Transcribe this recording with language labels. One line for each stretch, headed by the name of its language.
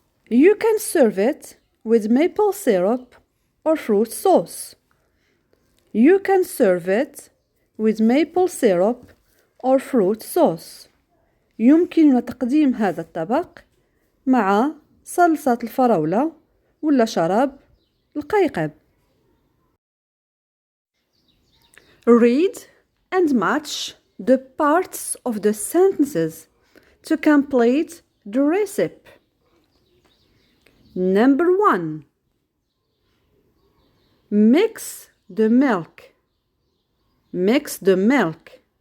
English: You can serve it with maple syrup or fruit sauce. You can serve it with maple syrup or fruit sauce.
Arabic: يمكننا تقديم هذا الطبق مع صلصة الفراولة ولا شراب القيقب.
English: Read and match the parts of the sentences to complete the recipe. Number 1. Mix the milk. Mix the milk.